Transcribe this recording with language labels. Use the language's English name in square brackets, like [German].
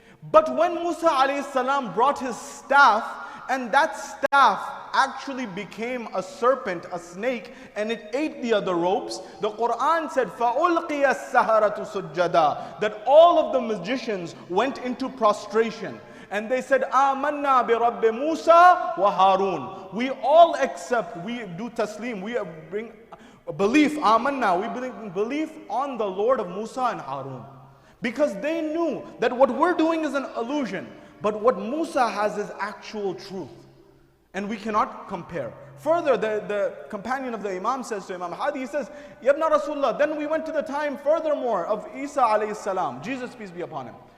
[English] But when Musa alayhi salam brought his staff, and that staff actually became a serpent, a snake, and it ate the other ropes, the Quran said, [Arabic] فَأُلْقِيَ السَّحَرَةُ سُجَّدًا, [English] that all of the magicians went into prostration. And they said, [Arabic] آمَنَّا بِرَبِّ مُوسَى وَهَارُونَ. [English] We all accept, we do taslim, we bring belief, amanna, we bring belief on the Lord of Musa and Harun. Because they knew that what we're doing is an illusion, but what Musa has is actual truth. And we cannot compare. Further, the companion of the Imam says to Imam Hadi, he says, Yabna Rasulullah, then we went to the time furthermore of Isa alayhi salam, Jesus peace be upon him.